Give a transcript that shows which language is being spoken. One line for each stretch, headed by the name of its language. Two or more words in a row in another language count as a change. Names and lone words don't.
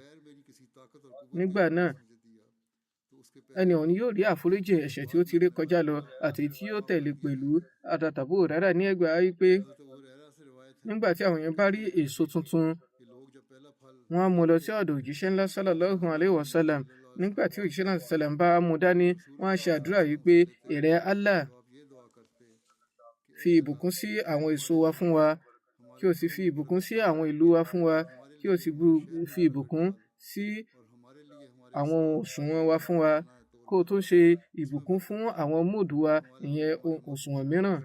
Yoruba: Nígbà náà ẹni ọ̀hún yóò rí àforíjì ẹ̀ṣẹ̀ tí ó ti ré kọjá lọ àti tí yóò tẹ̀lé pẹ̀lú. Abu Hurairah ní ẹgbàá wípé nígbà tí àwọn èèyàn bá rí èso tuntun wọ́n á mú lọ sí ọ̀dọ̀ òjíṣẹ́ ńlá
Arabic: sallallahu alaihi wasallam.
Yoruba: Nígbà tí òjíṣẹ́ ńlá sallam bá mú dání wọ́n á ṣe àdúrà wípé ìrẹ́ Allah, fi ìbùkún sí àwọn èso wa fún wa, kí o sì fi ìbùkún sí àwọn ìlú wa fún wa, kí o sì fi ìbùkún sí àwọn òṣùwọ̀n wa fún wa, kó o tún ṣe ìbùkún fún àwọn múdù wa, ìyẹn òṣùwọ̀n mìíràn.